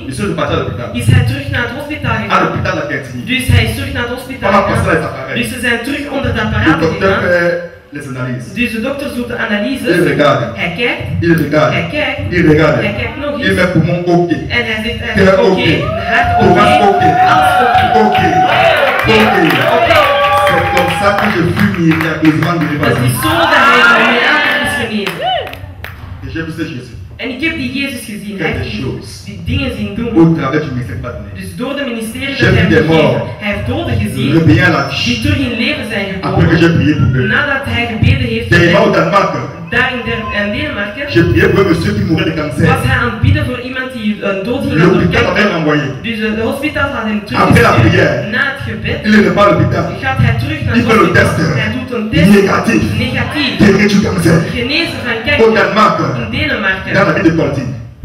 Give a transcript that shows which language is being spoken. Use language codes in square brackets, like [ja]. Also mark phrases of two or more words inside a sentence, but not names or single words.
[fr] Je suis reparti à l'hôpital. [nl] is hij terug naar het hospitaal [fr] À [nl] gegaan. [fr] l'hôpital de la Quintinie. [nl] Dus hij is terug naar het hospitaal [fr] On a passé [nl] gegaan. [fr] les appareils. [nl] Dus ze zijn terug onder het [fr] Le [nl] apparaat [fr] docteur [nl] gegaan. [fr] fait les analyses. [nl] Dus de dokter doet de [fr] Il [nl] analyses. [fr] regarde. [nl] Hij kijkt, [fr] Il regarde. [nl] hij kijkt, [fr] Il regarde. [nl] hij kijkt nog [fr] Il [nl] eens. [fr] met poumon OK. [nl] En hij zegt [fr] Cœur [nl] oké, [fr] OK. [nl] hart [fr] Thorax OK. [nl] oké, alles oké. [fr] OK. OK. C'est comme ça que je fus miraculeusement guéri par [nl] Het is [fr] Jésus. [nl] zo dat hij een mirakel is genezen. [fr] Et j'ai vu ce Jésus [nl] En ik heb die Jezus gezien. Hij [fr] faire [nl] heeft [fr] des choses [nl] die dingen zien doen. [fr] au travers du ministère pas donné. [nl] Dus door de ministerie [fr] J'ai [nl] dat hij [fr] vu des [nl] heeft gegeven. [fr] morts. [nl] Hij heeft doden gezien [fr] Réveiller à la [nl] die [fr] vie. [nl] terug in leven zijn [fr] Après que j'ai [nl] gekomen. [fr] prié pour eux. [nl] Nadat hij gebeden heeft [fr] Des [nl] voor [fr] morts au [nl] hen. [fr] Danemark. [nl] Daar in Denemarken [fr] J'ai prié pour un monsieur qui mourait de cancer. [nl] was hij aan het bidden voor iemand die dood ging aan [fr] L'hôpital m'a même [nl] kanker. [fr] envoyé. [nl] Dus de hospitaal had hem [fr] Après la prière. [nl] teruggestuurd. Na het gebed [fr] Il est pas à l'hôpital. [nl] gaat hij terug naar [fr] Il [nl] het [fr] fait le [nl] hospitaal. [fr] test. [nl] Hij doet een test [fr] Négatif. [nl] negatief. [fr] Guéri du cancer. [nl] Genezen van [fr] Au [nl] kanker [fr] Danemark. [nl] in Denemarken. [fr] Dans la ville de Coltine.